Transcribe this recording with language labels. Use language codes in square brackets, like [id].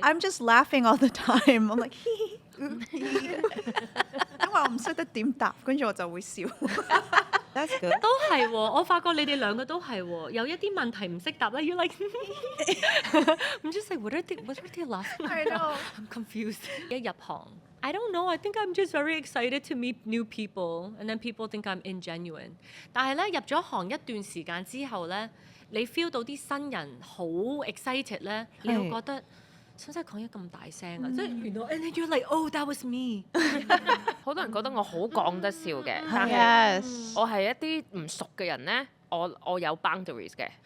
[en] ，I'm just laughing all the time。 [yue] I'm like，因為我唔識得點答，跟住我就會笑。 [en] That's good。 [yue] 都係喎，我發覺你哋兩個都係喎，有一啲問題唔識答咧，要 like 唔知食 [en] what are they laughing I know. I'm confused。 [yue] 一入行， [en] I don't know. I think I'm just very excited to meet new people, and then people think I'm ingenuine。 [yue] 但係咧入咗行一段時間之後咧，你 feel 到啲新人好 excited 咧，你會覺得使唔使講嘢咁大聲啊？即係原來 [en] and then you're like oh that was me。 [yue] 好多人覺得我好講得笑嘅，但係 [en] Yes。 [yue] 我係一啲唔熟嘅人咧，我有 boundaries 嘅，